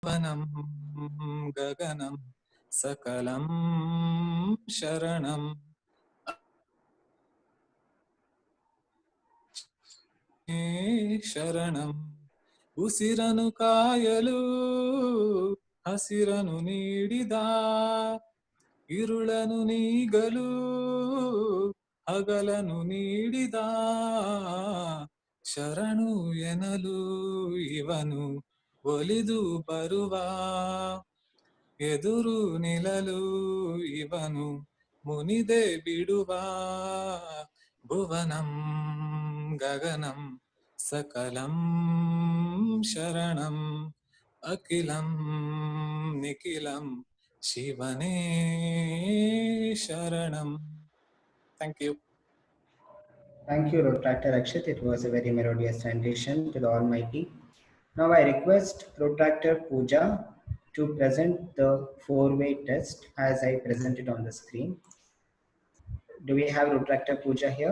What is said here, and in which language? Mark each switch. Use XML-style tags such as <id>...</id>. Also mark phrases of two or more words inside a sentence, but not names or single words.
<sa>वनं गगनं सकलं शरणं ಶರಣಂ</sa> <kn>ಉಸಿರನು ಕಾಯಲು ಹಸಿರನು ನೀಡಿದ ಇರುಳನು ನೀಗಲು ಹಗಲನು ನೀಡಿದ ಶರಣು ಎನಲು ಇವನು ಒಲಿದು ಬರುವ ಎದುರು ನಿಲ್ಲಲು ಇವನು ಮುನಿದೆ ಬಿಡುವ</kn> <sa>ಭುವನಂ ಗಗನಂ सकलं शरणं अखिलं निखिलं शिवने शरणं.</sa> <en>Thank you. Thank you, Protractor Akshit. It was a very melodious rendition to the Almighty. Now I request Protractor Pooja to present the four-way test as I present it on the screen. Do we have Protractor Pooja here?</en>